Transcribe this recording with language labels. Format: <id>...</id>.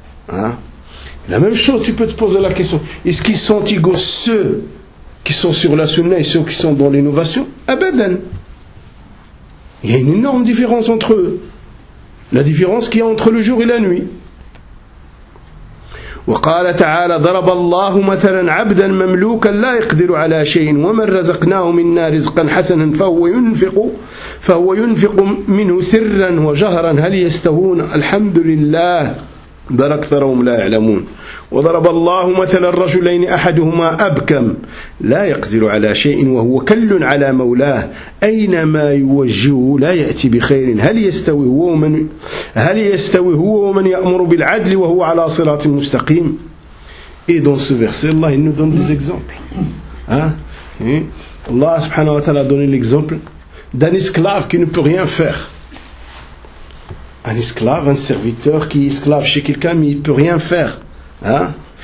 <fr>La même chose, tu peux te poser la question, est-ce qu'ils sont égaux ceux qui sont sur la sunna et ceux qui sont dans l'innovation? Abadan. Il y a une énorme différence entre eux. La différence qu'il y a entre le jour et la nuit.</fr> <ar>وقال تعالى ضرب الله مثلا عبدا مملوكا لا يقدر على شيء ومن رزقناه منا رزقا حسنا فهو ينفق منه سرا وجهرا هل يستوون الحمد لله بل أكثرهم لا يعلمون. وضرب الله مثلا الرجلين أحدهما أبكم لا يقدر على شيء وهو كل على مولاه أينما يوجهه لا يأتي بخير، هل يستوي هو ومن يأمر بالعدل وهو على صراط مستقيم.</ar> <fr>Et dans ce verset, Allah il nous donne des exemples. Hein? Allah subhanahu wa ta'ala a donné l'exemple d'un esclave qui ne peut rien faire. Un esclave, un serviteur qui est esclave chez quelqu'un, mais il ne peut rien faire. Hein?</fr>